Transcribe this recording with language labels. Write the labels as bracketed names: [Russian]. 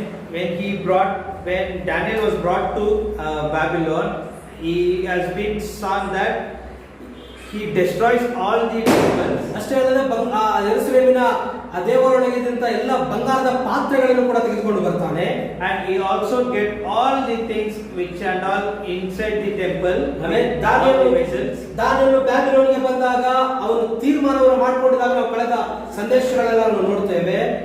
[English] when Daniel was brought to Babylon, he has been sung that he destroys all the temples. [Kannada] ಅಷ್ಟೇ ಅಲ್ಲದೆ ಯೆರೂಸಲೇಮಿನ ಆ ದೇವಾಲಯದಲ್ಲಿದ್ದಂತ ಎಲ್ಲ ಬಂಗಾರದ ಪಾತ್ರೆಗಳನ್ನು ಕೂಡ ತೆಗೆದುಕೊಂಡು ಬರ್ತಾನೆ. [English] And he also get all the things which and all inside the temple. [Kannada] ದಾನಿಯೇಲನು ಬ್ಯಾಬಿಲೋನಿಗೆ ಬಂದಾಗ ಅವನು ತೀರ್ಮಾನವನ್ನು ಮಾಡಿಕೊಂಡಿದಾಗ ನಾವು ಕಳೆದ ಸಂದೇಶಗಳೆಲ್ಲ ನಾವು ನೋಡ್ತೇವೆ.